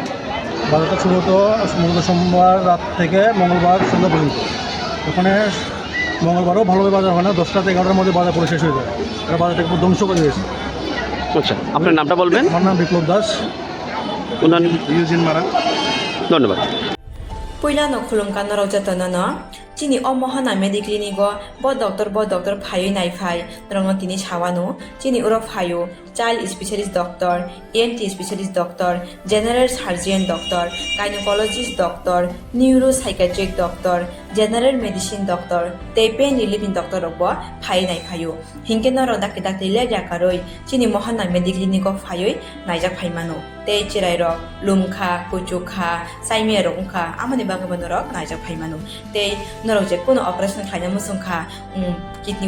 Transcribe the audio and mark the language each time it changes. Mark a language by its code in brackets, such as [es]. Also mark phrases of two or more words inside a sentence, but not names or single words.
[bn] বাজারটা শুরু হতো মূলত সোমবার রাত থেকে মঙ্গলবার সন্ধ্যা পর্যন্ত। ওখানে মঙ্গলবারও ভালোভাবে বাজার হয় না, 10টা থেকে 11টার মধ্যে বাজার পরে শেষ হয়ে যায়। এরা বাজারটাকে পুরো ধ্বংস করে দিয়েছে। আচ্ছা, আপনার নামটা বলবেন? আমার নাম বিপ্লব দাস। ইউজিন মারা। ধন্যবাদ। [trp] Puilano khulumkan rojatono chini omohana mediclinigo bo doctor phayo nai phai rongo tini chawano chini uro phayo [en] child specialist doctor, ENT specialist doctor, general surgeon doctor, gynecologist doctor, neuropsychiatric doctor, general medicine doctor, [trp] tei [en] pain relieving doctor [trp] robo phai nai phayo hinkeno ro dakta tile jakaroi chini mohana mediclinigo phayo naijak phaimano tei chirai ro lumkha kuchukha saimia ro ungkha amani bagabano ro naijak phaimano tei norok je kono operation khaina musungkha kidney